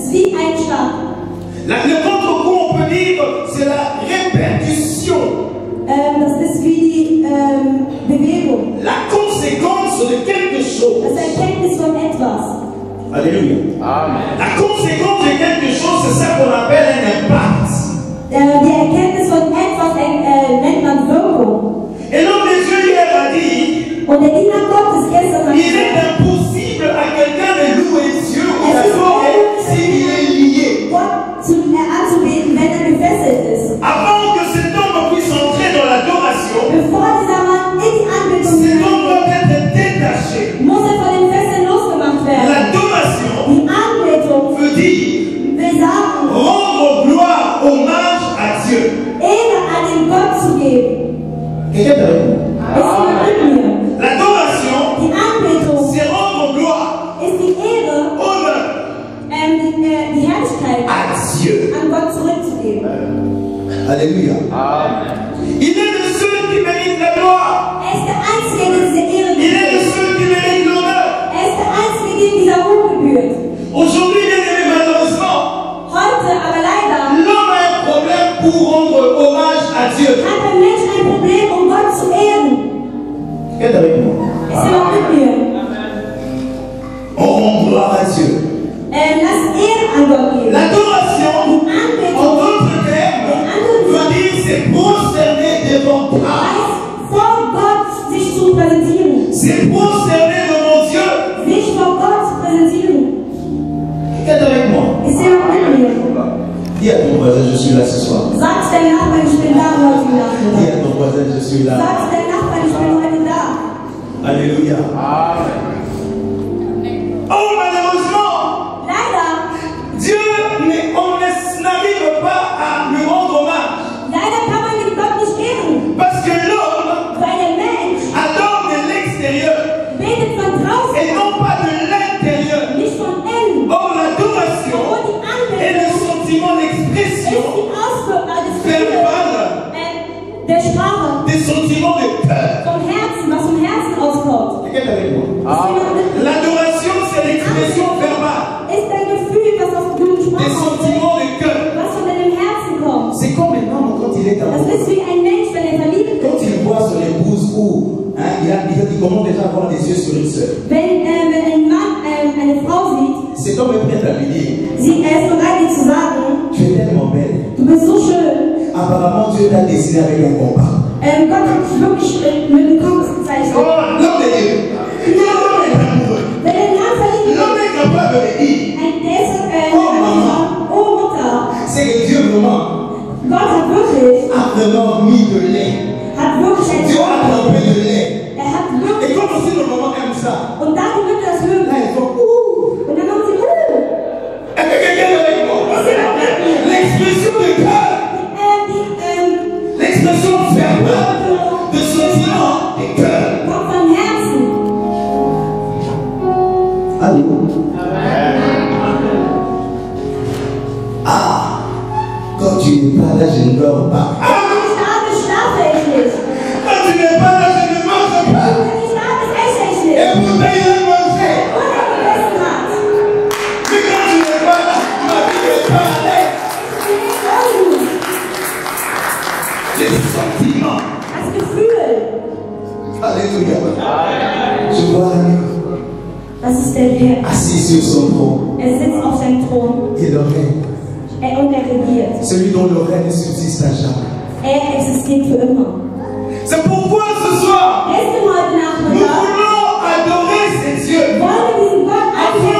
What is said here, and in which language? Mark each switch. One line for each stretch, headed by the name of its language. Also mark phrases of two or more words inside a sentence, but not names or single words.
French: Le contre-coup, on peut dire, c'est la répercussion. La conséquence de quelque chose. Alléluia. Amen. La conséquence de quelque chose, c'est ça qu'on appelle un impact.
German: Die Erkenntnis von etwas nennt man Wirkung.
French: Et l'homme de Dieu hier a dit,
German: Und der Diener Gottes gestern hat
French: il est impossible à quelqu'un de louer Dieu ou d'adorer s'il est lié.
German: Gott anzubeten, wenn er gefesselt ist.
French: Avant que cet homme puisse entrer dans l'adoration,
German: Bevor dieser Mann in die Anbetung
French: cet homme
German: hineingeht,
French: doit être détaché.
German: muss er von den Fesseln losgemacht werden.
French: L'adoration
German: Die Anbetung
French: veut dire
German: will sagen,
French: rendre gloire, hommage à Dieu.
German: Ehre an den Gott zu geben.
French: Quelqu'un est avec nous?
German: Ist jemand mit mir?
French: L'adoration,
German: Die Anbetung
French: c'est rendre gloire,
German: ist die Ehre,
French: honneur
German: die Herrlichkeit
French: à Dieu.
German: an Gott zurückzugeben.
French: Alléluia. Il est de ceux qui méritent la gloire.
German: Er ist der Einzige, der diese Ehre
French: Il est de
German: gebührt.
French: ceux qui méritent l'honneur.
German: Er ist der Einzige, dem dieser Ruhm gebührt.
French: Aujourd'hui, bien aimé, malheureusement,
German: Heute aber leider
French: l'homme a un problème pour rendre hommage à Dieu.
German: hat der Mensch ein Problem, um Gott zu ehren.
French: Qu'est-ce avec moi?
German: Ist jemand mit mir?
French: On rend gloire à Dieu.
German: Lass Ehre an Gott geben.
French: L'adoration,
German: Die
French: en
German: Anbetung
French: d'autres termes, veut dire c'est prosterner devant toi.
German: heißt, vor Gott sich zu präsentieren.
French: C'est prosterner devant Dieu.
German: Sich vor Gott zu präsentieren.
French: Qu'est-ce avec moi?
German: Ist jemand mit mir?
French: Dis à ton voisin, je suis là ce soir.
German: Sag deinem Nachbarn, ich bin da heute
French: Dis
German: Nachmittag.
French: à ton voisin, je suis là.
German: Sag deinem Nachbarn, ich bin heute da.
French: Alléluia. Oh, malheureusement,
German: Leider,
French: Dieu, on n'arrive pas à lui rendre hommage.
German: leider kann man den Gott nicht ehren.
French: Parce que l'homme
German: Weil der Mensch
French: adore de l'extérieur
German: betet von draußen,
French: et non pas de l'intérieur.
German: nicht von innen.
French: Or, l'adoration
German: Und die
French: est le
German: Anbetung
French: sentiment,
German: ist
French: l'expression
German: die Ausdruck des
French: verbale
German: der Sprache,
French: des sentiments de cœur.
German: vom Herzen, was vom Herzen auskommt.
French: Quelqu'un est avec moi?
German: Ist jemand mit mir?
French: L'adoration, c'est l'expression verbale
German: Ist ein Gefühl, was aus guten
French: des
German: Sprache ausdrückt,
French: sentiments de cœur.
German: was von deinem Herzen kommt.
French: C'est comme un homme quand il est
German: Das
French: amoureux.
German: ist wie ein Mensch, wenn er verliebt
French: Quand
German: ist.
French: il voit son épouse ou il commence déjà à avoir des yeux sur une sœur.
German: Wenn ein Mann eine Frau sieht,
French: Cet homme est prêt à lui dire,
German: er ist bereit, dir zu sagen,
French: tu es tellement belle.
German: du bist so schön.
French: Apparemment, Dieu t'a dessiné avec un compas.
German: Gott hat dich wirklich mit dem Kompass gezeichnet.
French: Oh, l'homme de Dieu. L'homme est amoureux.
German: Wenn ein Mann verliebt ist,
French: L'homme est capable de dire,
German: der ist oh Mutter,
French: c'est que Dieu vraiment
German: Gott hat wirklich
French: mis de lait.
German: ein
French: Dieu a trempé de lait.
German: Er hat
French: Et
German: wirklich,
French: comme aussi nos mamans aiment ça,
German: und da die Mütter das mögen,
French: là ils font ouh.
German: und dann machen sie,
French: Est-ce que quelqu'un est avec moi? L'expression de cœur, l'expression verbale de sentiment de cœur.
German: kommt von Herzen.
French: Allô? Ah, quand tu n'es pas là, je ne dors pas.
German: Wenn ich schlafe, schlafe ich nicht.
French: Quand tu n'es pas là, je ne mange pas.
German: Wenn ich schlafe, esse ich nicht.
French: Et pourtant, il a mangé.
German: Und er gegessen hat.
French: Mais quand tu n'es pas là, ma vie n'est pas allée. Les sentiments.
German: Das Gefühl,
French: Alléluia. Je vois
German: das ist der Herr.
French: assis sur son trône.
German: Er sitzt auf seinem Thron
French: Il règne.
German: und er regiert.
French: Celui dont le règne subsiste à jamais.
German: Er existiert für immer.
French: C'est pourquoi ce soir,
German: Gestern heute
French: nous
German: Nachmittag
French: voulons adorer ces dieux.
German: wollen wir diesen Gott
French: Afin que